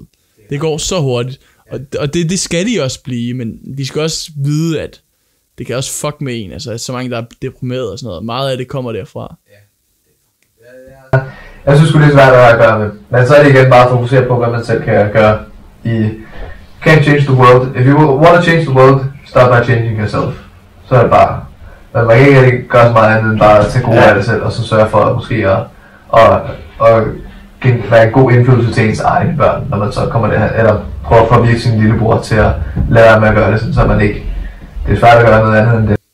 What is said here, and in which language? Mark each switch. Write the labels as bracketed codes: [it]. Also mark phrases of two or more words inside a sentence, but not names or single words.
[da] Det går så hurtigt, og det skal de også blive, men de skal også vide, at det kan også fuck med en, altså så mange, der er deprimeret og sådan noget. Meget af det kommer derfra. Jeg synes sgu det er svært at gøre med, men så er det igen bare at fokusere på, hvad man selv kan gøre [en] i can't change the world. If you want to change the world, start by changing yourself. [da] Så er det bare, men man kan ikke gøre så meget andet end bare at tage gode af det selv, og så sørge for at måske være en god indflydelse til ens egne børn, når man så kommer der, eller prøver at påvirke sin lillebror til at lade være med at gøre det, så man ikke, det er svært at gøre noget andet end det.